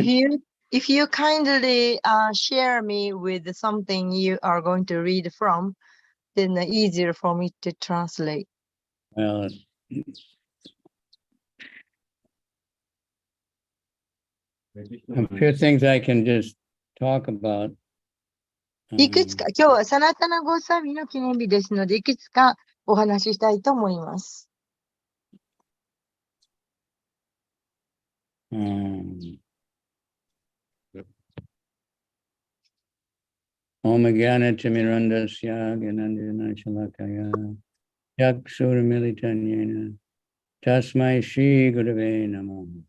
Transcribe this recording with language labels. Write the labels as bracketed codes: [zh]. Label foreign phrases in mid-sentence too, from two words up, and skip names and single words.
[en] if you kindly share me with something you are going to read from, then easier for me to translate. Well, a few things I can just talk about. [ja] いくつか、今日はサナタナゴースワミの記念日ですので、いくつかお話ししたいと思います。 [sa] Om Gyana Timirandasya Gyananjana Shalakaya Yakshur Militanyena Tasmai Shri Gurave Namo